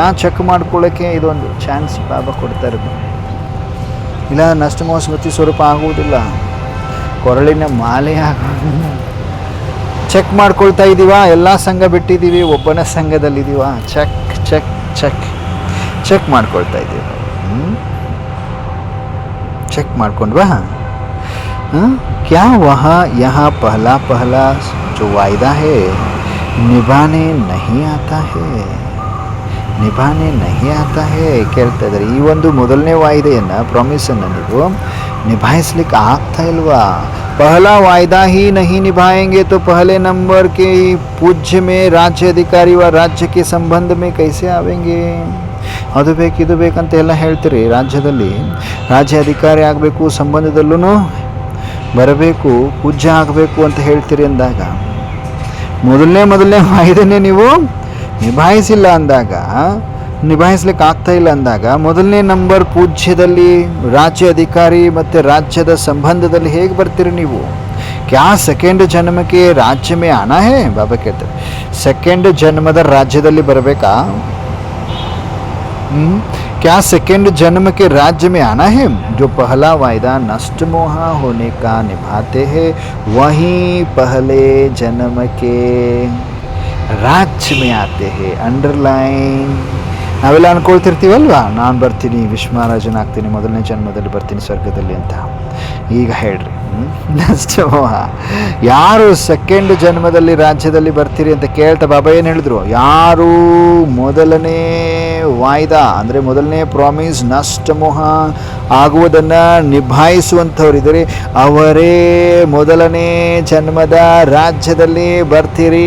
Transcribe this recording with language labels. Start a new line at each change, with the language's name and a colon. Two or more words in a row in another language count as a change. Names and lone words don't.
Kannada: ಚೆಕ್ ಮಾಡ್ಕೊಳ್ಳೋಕ್ಕೆ ಇದೊಂದು ಚಾನ್ಸ್ ಬಾಬಾ ಕೊಡ್ತಾ ಇರೋದು. ಇಲ್ಲ ನಷ್ಟಮೋಹ ಸ್ಮೃತಿ ಸ್ವರೂಪ ಆಗುವುದಿಲ್ಲ, ಕೊರಳಿನ ಮಾಲೆ ಆಗುವುದಿಲ್ಲ. ಚೆಕ್ ಮಾಡ್ಕೊಳ್ತಾ ಇದ್ದೀವ, ಎಲ್ಲ ಸಂಘ ಬಿಟ್ಟಿದ್ದೀವಿ, ಒಬ್ಬನ ಸಂಘದಲ್ಲಿದ್ದೀವ, ಚೆಕ್ ಚೆಕ್ ಚೆಕ್ ಚೆಕ್ ಮಾಡ್ಕೊಳ್ತಾ ಇದ್ದೀವಿ. ಚೆಕ್ ಮಾಡ್ಕೊಂಡ್ವಾ?
Hindi: क्या वहाँ यहाँ पहला जो वायदा है निभाने नहीं आता है
Kannada: ಕೇಳ್ತಾ ಇದ್ದಾರೆ. ಈ ಒಂದು ಮೊದಲನೇ ವಾಯ್ದೆಯನ್ನು, ಪ್ರಾಮಿಸನ್ನು ನೀವು ನಿಭಾಯಿಸ್ಲಿಕ್ಕೆ ಆಗ್ತಾ ಇಲ್ವಾ?
Hindi: पहला वायदा ही नहीं निभाएंगे तो पहले नंबर के पूज्य में राज्य अधिकारी व राज्य के संबंध में कैसे आवेंगे?
Kannada: ಅದು ಬೇಕು ಇದು ಬೇಕಂತ ಎಲ್ಲ ಹೇಳ್ತೀರಿ. ರಾಜ್ಯದಲ್ಲಿ ರಾಜ್ಯ ಅಧಿಕಾರಿ ಆಗಬೇಕು, ಸಂಬಂಧದಲ್ಲೂ ಬರಬೇಕು, ಪೂಜ್ಯ ಆಗಬೇಕು ಅಂತ ಹೇಳ್ತೀರಿ ಅಂದಾಗ, ಮೊದಲನೇ ವಾಯ್ದೆನೇ ನೀವು ನಿಭಾಯಿಸಿಲ್ಲ ಅಂದಾಗ, ನಿಭಾಯಿಸ್ಲಿಕ್ಕೆ ಆಗ್ತಾ ಇಲ್ಲ ಅಂದಾಗ, ಮೊದಲನೇ ನಂಬರ್ ಪೂಜ್ಯದಲ್ಲಿ, ರಾಜ್ಯ ಅಧಿಕಾರಿ ಮತ್ತು ರಾಜ್ಯದ ಸಂಬಂಧದಲ್ಲಿ ಹೇಗೆ ಬರ್ತೀರಿ ನೀವು?
Hindi: क्या सेकेंड जन्म के राज्य में आना है?
Kannada: ಬಾಬಾ ಕೇಳ್ತಾರೆ, ಸೆಕೆಂಡ್ ಜನ್ಮದ ರಾಜ್ಯದಲ್ಲಿ ಬರಬೇಕಾ?
Hindi: क्या सेकेंड जन्म के राज्य में आना है? जो पहला वायदा नष्ट मोह होने का निभाते हैं वही पहले जन्म के राज्य में आते हैं. अंडरलाइन.
Kannada: ನಾವೆಲ್ಲ ಅನ್ಕೊಳ್ತಿರ್ತೀವಲ್ವಾ, ನಾನು ಬರ್ತೀನಿ ವಿಶ್ವರಾಜನಾಗ್ತೀನಿ, ಮೊದಲನೇ ಜನ್ಮದಲ್ಲಿ ಬರ್ತೀನಿ ಸ್ವರ್ಗದಲ್ಲಿ ಅಂತ. ಈಗ ಹೇಳ್ರಿ, ನಷ್ಟ ಮೋಹ. ಯಾರು ಸೆಕೆಂಡ್ ಜನ್ಮದಲ್ಲಿ ರಾಜ್ಯದಲ್ಲಿ ಬರ್ತೀರಿ ಅಂತ ಕೇಳ್ತಾ ಬಾಬಾ ಏನು ಹೇಳಿದ್ರು? ಯಾರು ಮೊದಲನೇ ವಾಯ್ದಾ ಅಂದರೆ ಮೊದಲನೇ ಪ್ರಾಮಿಸ್ ನಷ್ಟ ಮೋಹ ಆಗುವುದನ್ನು ನಿಭಾಯಿಸುವಂಥವ್ರಿದ್ದಾರೆ, ಅವರೇ ಮೊದಲನೇ ಜನ್ಮದ ರಾಜ್ಯದಲ್ಲಿ ಬರ್ತೀರಿ.